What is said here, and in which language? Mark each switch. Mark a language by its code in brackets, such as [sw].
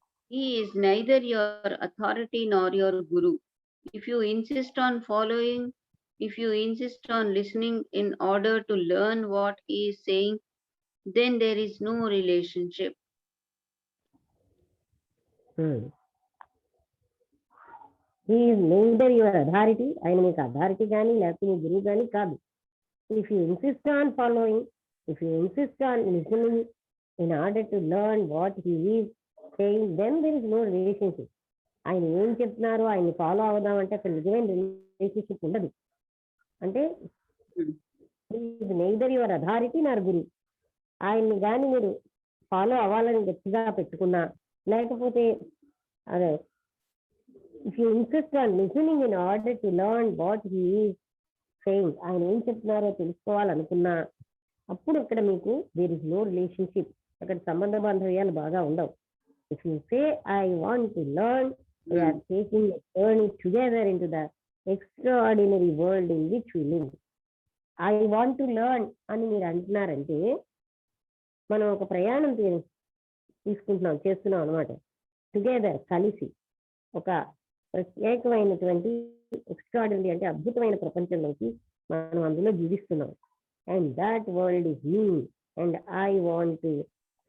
[en] He is neither your authority nor your guru. If you insist on following, if you insist on listening in order to learn what he is saying, then there is no relationship. He is neither your authority, [te] ఆయన మీకు authority కానీ లేకపోతే మీ గురువు కానీ కాదు. [en] If you insist on following, if you insist on listening in order to learn what he is saying, then there is no relationship. [te] ఆయన ఏం చెప్తున్నారో ఆయన్ని ఫాలో అవుదామంటే అక్కడ నిజమైన రిలేషన్షిప్ ఉండదు. అంటే [en] neither your authority nor guru, [te] ఆయన్ని కానీ మీరు ఫాలో అవ్వాలని గట్టిగా పెట్టుకున్నా, లేకపోతే అదే [en] if you insist on listening in order to learn what he is saying, [te] ఆయన ఏం చెప్తున్నారో తెలుసుకోవాలనుకున్నా, అప్పుడు అక్కడ మీకు [en] there is no relationship, [te] అక్కడ సంబంధ బాంధవ్యాలు బాగా ఉండవు. [en] If you say, I want to learn, we are taking a journey together into the extraordinary world in which we live. I want to learn [te] అని మీరు అంటున్నారంటే మనం ఒక ప్రయాణం చేస్తున్నాం అనమాట. టుగెదర్, కలిసి ఒక ప్రత్యేకమైనటువంటి ఎక్స్ట్రాడినరీ అంటే అద్భుతమైన ప్రపంచంలోకి మనం అందులో జీవిస్తున్నాం. [en] and that world is me and I want to